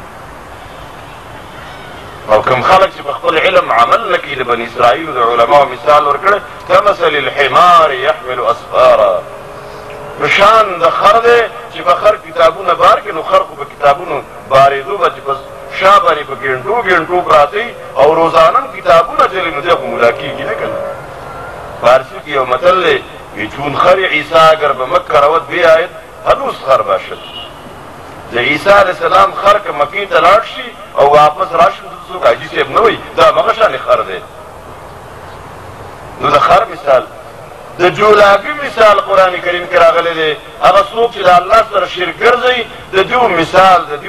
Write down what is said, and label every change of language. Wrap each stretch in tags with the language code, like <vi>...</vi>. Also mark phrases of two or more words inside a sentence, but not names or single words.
<ps>او کوم خلک چې په خپل علم عمل نه کوي د بني اسرائیلو د علماو مثال ورکړی</ps> <ar>کمثل الحمار یحمل اسفارا</ar> <ps>په شان د خر دی چې په خر کتابونه بار کړي نو خر خو په کتابونو بارېدو به چې په شا باندې په ګنټو پراته او روزانه کتابونه چلي نو دی خو ملا کېږي نه که نه فارسی کې یو متل دی</ps> <fa>چون خر عیسی اگر به مکه رود بیاید هنوز خر باشد</fa> <ps>د عیسی</ps> <ar>علیه السلام</ar> <ps>خر که مکې ته لاړ شي او واپس راشي نو څوک حاجي صاحب نه وایي دا همغه شانې خر دی نو د خر مثال د جولاګي مثال قرآن کریم کې راغلی دی هغه څوک چې د الله سره شرک ګرځوي د دیو مثال د</ps>